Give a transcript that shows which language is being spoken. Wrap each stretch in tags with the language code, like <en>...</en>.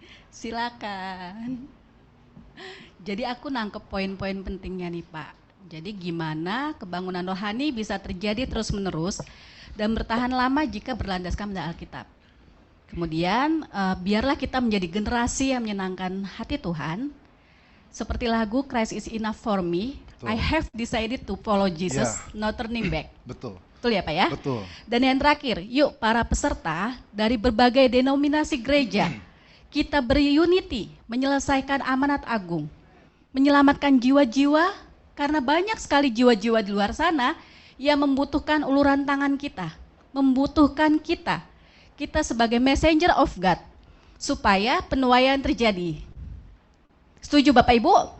<id>Silakan. Jadi aku nangkep poin-poin pentingnya nih Pak. Jadi gimana kebangunan rohani bisa terjadi terus-menerus dan bertahan lama jika berlandaskan pada Alkitab. Kemudian biarlah kita menjadi generasi yang menyenangkan hati Tuhan. Seperti lagu Christ is enough for me. Betul.</id> <en>I have decided to follow Jesus, no turning back.</en> <id>Betul. Betul ya Pak ya? Betul. Dan yang terakhir, yuk para peserta dari berbagai denominasi gereja, kita berunity menyelesaikan amanat agung, menyelamatkan jiwa-jiwa, karena banyak sekali jiwa-jiwa di luar sana yang membutuhkan uluran tangan kita, membutuhkan kita sebagai</id> <en>messenger of God,</en> <id>supaya penuaian terjadi. Setuju Bapak Ibu?</id>